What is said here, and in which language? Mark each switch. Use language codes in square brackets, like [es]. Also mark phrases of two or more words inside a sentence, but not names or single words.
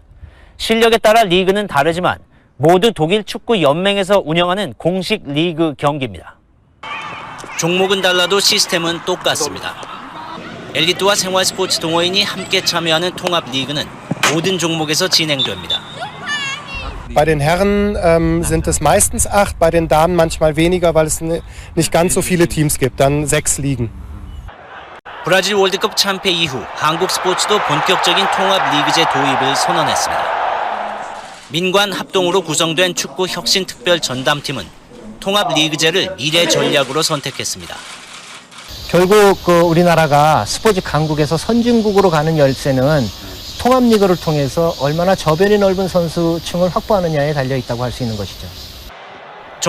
[ko] 실력에 따라 리그는 다르지만 모두 독일 축구 연맹에서 운영하는 공식 리그 경기입니다. 종목은 달라도 시스템은 똑같습니다. 엘리트와 생활 스포츠 동호인이 함께 참여하는 통합 리그는 모든 종목에서 진행됩니다. [de] Bei den Herren sind es meistens 8, bei den Damen manchmal weniger, weil es nicht ganz so viele Teams gibt, dann 6 Ligen. [ko] 브라질 월드컵 참패 이후 한국 스포츠도 본격적인 통합 리그제 도입을 선언했습니다. 민관 합동으로 구성된 축구 혁신 특별 전담팀은 통합 리그제를 미래 전략으로 선택했습니다. 결국 우리나라가 스포츠 강국에서 선진국으로 가는 열쇠는 통합리그를 통해서 얼마나 저변이 넓은 선수층을 확보하느냐에 달려 있다고 할 수 있는 것이죠.